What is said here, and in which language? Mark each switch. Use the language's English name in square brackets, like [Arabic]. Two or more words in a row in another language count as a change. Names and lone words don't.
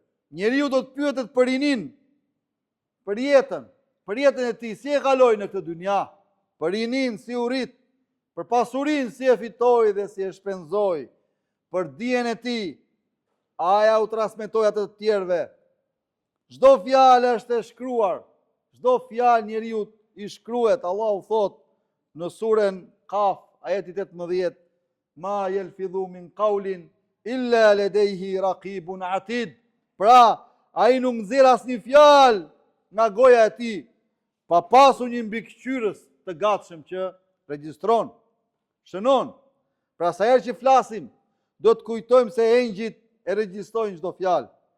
[Albanian] Njeriu do të pyetet për rinin, për jetën e tij, si e kaloi në këtë dynja, për rinin, si u rit, për pasurinë, si e fitoi dhe si e shpenzoi, për dijen e tij, a ja u transmetoi atë të tjerëve. Çdo fjalë është e shkruar, çdo fjalë njeriu i shkruhet. Allahu thot në surën Kaf, ajeti 18, [Arabic] ما يلفظ من قول إلا لديه رقيب عتيد. [Albanian] Pra, ai nuk nxjerr asnjë fjalë nga goja e tij, pa pasur një mbikëqyrës të gatshëm që regjistron, shënon. Pra sa herë që flasim, do të kujtojmë se engjëjt e regjistrojnë çdo fjalë.